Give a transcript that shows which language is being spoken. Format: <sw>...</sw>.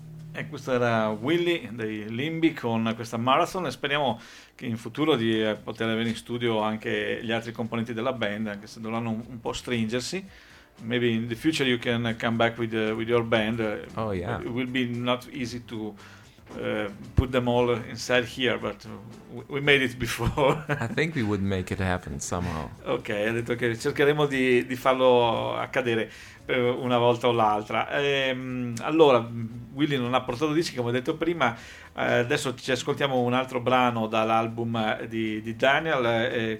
<it>E questo era Willy dei Limbi con questa Marathon, e speriamo che in futuro di poter avere in studio anche gli altri componenti della band, anche se dovranno un po' stringersi.</it> <en>Maybe in the future you can come back with your band. Oh yeah, it will be not easy to put them all inside here, but we made it before. I think we would make it happen somehow.</en> <it>Okay, ha detto che cercheremo di farlo accadere una volta o l'altra. Allora, Willy non ha portato dischi, come ho detto prima. Adesso ci ascoltiamo un altro brano dall'album di Daniel.</it>